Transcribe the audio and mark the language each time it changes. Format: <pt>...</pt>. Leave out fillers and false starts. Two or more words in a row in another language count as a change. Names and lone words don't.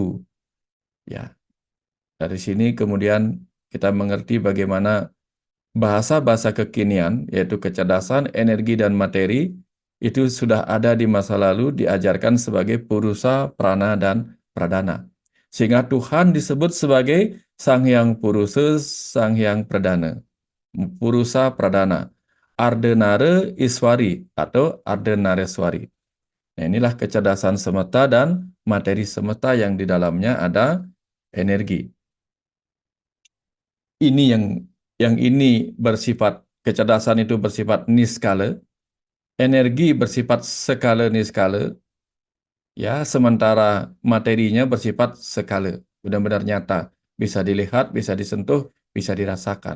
<id>Ya, dari sini kemudian kita mengerti bagaimana bahasa-bahasa kekinian, yaitu kecerdasan, energi, dan materi, itu sudah ada di masa lalu diajarkan sebagai purusa, prana, dan pradana. Sehingga Tuhan disebut sebagai Sang Hyang Purusa, Sang Hyang Pradana. Purusa Pradana. Ardenare Iswari atau Ardenareswari. Nah, inilah kecerdasan semesta dan materi semesta yang di dalamnya ada energi. Ini yang ini bersifat kecerdasan itu bersifat niskala, energi bersifat skala niskala, ya, sementara materinya bersifat skala, benar-benar nyata, bisa dilihat, bisa disentuh, bisa dirasakan.</id>